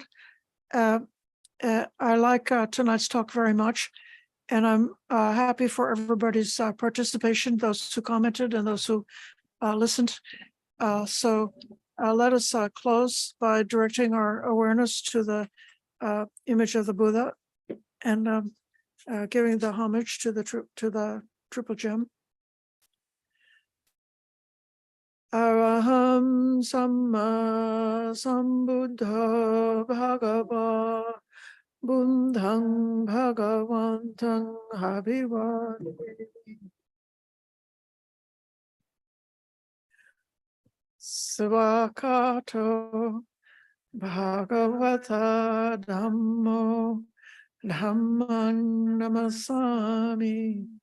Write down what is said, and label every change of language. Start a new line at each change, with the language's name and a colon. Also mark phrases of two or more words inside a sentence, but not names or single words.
English: I like tonight's talk very much, and I'm happy for everybody's participation, those who commented and those who listened. So let us close by directing our awareness to the image of the Buddha, and giving the homage to the triple gem.
Pali: Araham Samma Sambuddha Bhagava Buddhang Bhagavantang Abhivadami. Svakato Bhagavata Dhammo Dhammang Namasami.